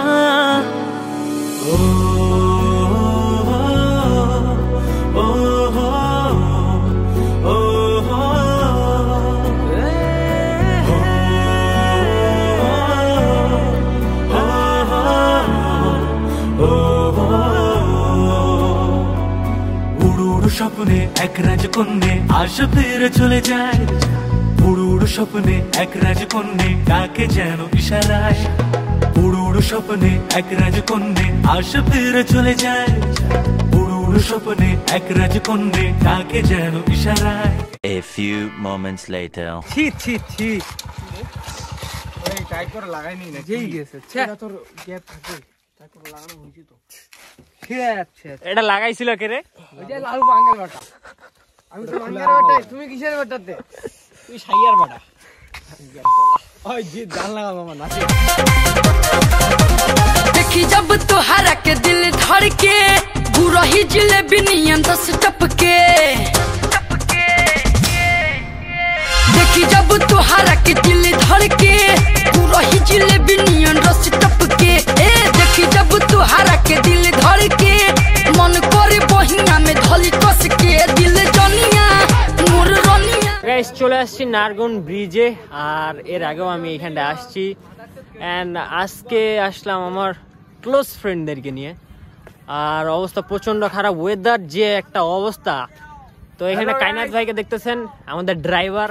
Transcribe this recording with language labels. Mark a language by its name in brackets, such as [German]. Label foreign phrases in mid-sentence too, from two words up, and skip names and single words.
[Bangla] ও ও ও স্বপ্নে এক রাজকন্যে আশা ফিরে চলে যায়। উড়ু উড়ু স্বপ্নে এক রাজকন্যে ডাকে যেন ইশারায়। উড়ু উড়ু স্বপ্নে এক রাজকন্যে আশা ফিরে চলে যায়। উড়ু উড়ু স্বপ্নে এক রাজকন্যে ডাকে যেন ইশারায়। [English] A few moments later. [Bangla] ছি ছি ছি, ওই টাইট করে লাগাইনি না, যেই গেছে। এটা তোর গ্যাপ থাকে, টাইট করে লাগানো হইছে তো। এটা লাগাইছিল কে রে? ওই যে লালু বাঙ্গাল বাটা। আমি তো বাঙ্গাল বাটা, তুমি কিসের বাটাতে? তুই সাইয়ার বাটা। ওই জি জান লাগাবো আমার নাচে। [Bhojpuri] देखी जब तुहरा के दिल धड़के बुरा ही जिलेबी नियन 10 टपके। देखी जब तुहरा के दिल धड़के बुरा ही जिलेबी नियन 10 टपके। ए देखी जब तुहरा के दिल धड़के मन करे बहिना में धली कस के दिल जनिया मोर रनिया। [Bangla] গাইস চলে আসছি নারগুন ব্রিজে, আর এর আগেও আমি এখানটা আসছি। অ্যান্ড আজকে আসলাম আমার [English] close friends [Bangla] নিয়ে। আর অবস্থা প্রচন্ড খারাপ, ওয়েদার যে একটা অবস্থা। তো এখানে কায়নাত ভাইকে দেখতেছেন, আমাদের ড্রাইভার।